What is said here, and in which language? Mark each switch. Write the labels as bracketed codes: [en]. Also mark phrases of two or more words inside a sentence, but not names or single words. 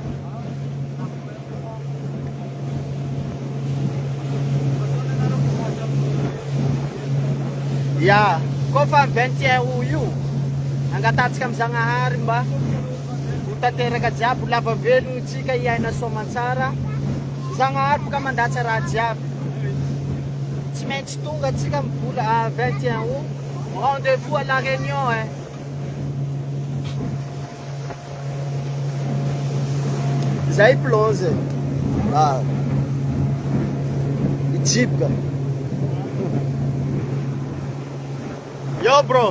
[mg] Ya, kofa 21 io angatatsika amin'ny Zagnahary mba ho tanteraka jiaby lava velogno tsika iaina soamantsara. Zagnahary boka mandatsa raha jiaby. Tsy maintsy tonga tsika mivola 21 août. [fr] Rendez-vous à la Réunion hein. Zay plonze. Ah. Jeep. [en] Yo bro.